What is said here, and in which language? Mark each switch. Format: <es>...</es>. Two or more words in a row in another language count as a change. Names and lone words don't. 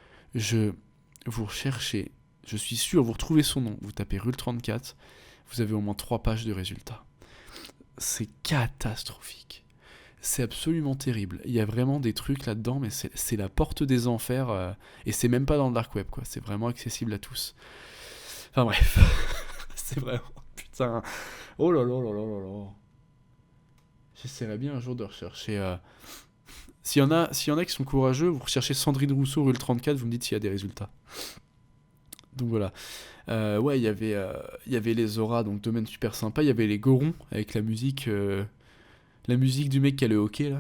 <fr>Vous recherchez, je suis sûr, vous retrouvez son nom, vous tapez Rule 34, vous avez au moins 3 pages de résultats. C'est catastrophique. C'est absolument terrible. Il y a vraiment des trucs là-dedans, mais c'est la porte des enfers, et c'est même pas dans le</fr> <en>dark web,</en> <fr>quoi. C'est vraiment accessible à tous. Enfin bref, c'est vraiment, putain, oh là là là là là là. J'essaierai bien un jour de rechercher... S'il y en a qui sont courageux, vous recherchez Sandrine Rousseau, Rule 34, vous me dites s'il y a des résultats. Donc voilà. Ouais, il y avait les auras, donc domaine super sympa. Il y avait les gorons, avec la musique du mec qui a le hockey, là.</fr>